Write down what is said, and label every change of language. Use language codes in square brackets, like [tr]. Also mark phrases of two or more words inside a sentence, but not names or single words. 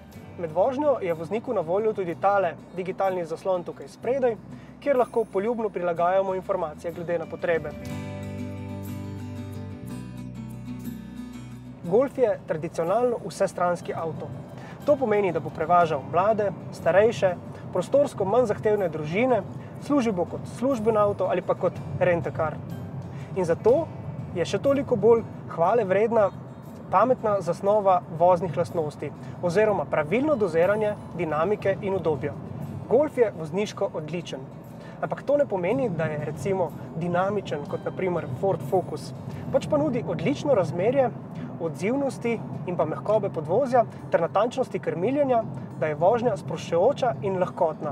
[sl] Med vožnjo je vozniku na voljo tudi tale digitalni zaslon tukaj spredaj, kjer lahko poljubno prilagajamo informacije glede na potrebe. Golf je tradicionalno vsestranski avto. To pomeni, da bo prevažal mlade, starejše, prostorsko manj zahtevne družine, služil bo kot služben avto ali pa kot rent-a-car. In zato je še toliko bolj hvale vredna pametna zasnova voznih lastnosti oziroma pravilno doziranje dinamike in udobja. Golf je vozniško odličen, ampak to ne pomeni, da je recimo dinamičen kot na primer Ford Focus, pač pa nudi odlično razmerje odzivnosti in pa mehkobe podvozja ter natančnosti krmiljenja, da je vožnja sproščujoča in lahkotna.